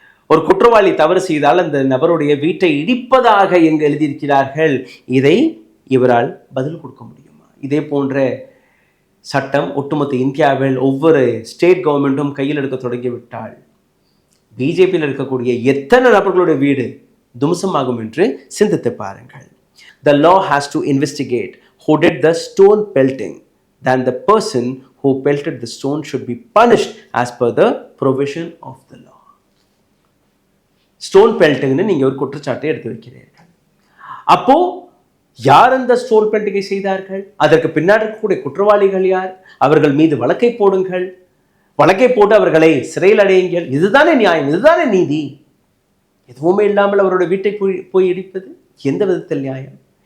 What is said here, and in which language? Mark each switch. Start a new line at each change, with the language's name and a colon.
Tamil: ஒரு குற்றவாளி தவறு செய்தால் அந்த நபருடைய வீட்டை இடிப்பதாக எங்கு எழுதியிருக்கிறார்கள்? இதை இவரால் பதில் கொடுக்க முடியுமா? இதே போன்ற சட்டம் ஒட்டுமொத்த இந்தியாவில் ஒவ்வொரு ஸ்டேட் கவர்மெண்ட்டும் கையில் எடுக்க தொடங்கிவிட்டால் பிஜேபியில் இருக்கக்கூடிய எத்தனை நபர்களுடைய வீடு தும்சமாகும் என்று சிந்தித்து பாருங்கள்.
English: The law has to investigate who did the stone pelting. Then the person who pelted the stone should be punished as per the provision of the law.
Tamil: Stone பெல்டிங்னு நீங்க ஒரு குற்றச்சாட்டை எடுத்து வைக்கிறீர்கள். அப்போ யார் அந்த ஸ்டோன் பெல்டிங்கை செய்தார்கள்? அதற்கு பின்னாடி இருக்கக்கூடிய குற்றவாளிகள் யார்? அவர்கள் மீது வழக்கை போடுங்கள், வழக்கை போட்டு அவர்களை சிறையில் அடையுங்கள். இதுதானே நியாயம், இதுதானே நீதி. எதுவுமே இல்லாமல் அவருடைய வீட்டை போய் இடிப்பது எந்த விதத்தில் நியாயம்?